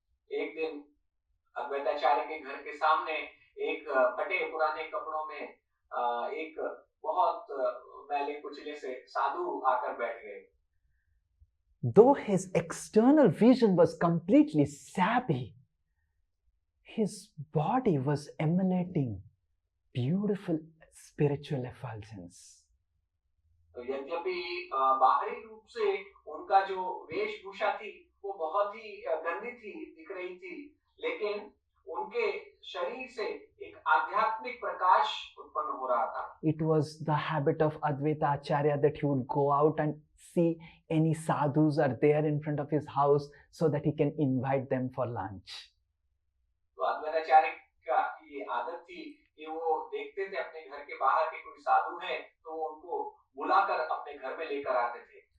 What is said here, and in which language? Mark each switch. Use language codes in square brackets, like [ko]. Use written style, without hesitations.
[hi] एक दिन अद्वैताचार्य के घर के सामने एक फटे पुराने कपड़ों में एक बहुत मैले कुचले से साधु आकर बैठ गए। [en] though his external vision was completely sabby, his body was emanating beautiful spiritual effulgence. [hi] तो यद्यपि बाहरी रूप से उनका जो वेशभूषा थी वो बहुत ही गंदी थी, दिख रही थी, लेकिन उनके शरीर से एक आध्यात्मिक प्रकाश उत्पन्न हो रहा था। [en] It was the habit of Advaita Acharya that he would go out and see any sadhus are there in front of his house so that he can invite them for lunch. [hi] तो अद्वैताचार्य का ये आदत थी कि वो देखते थे अपने घर के बाहर के कोई साधु हैं तो वो उनको बुलाकर अपने घर में लेकर आते थे।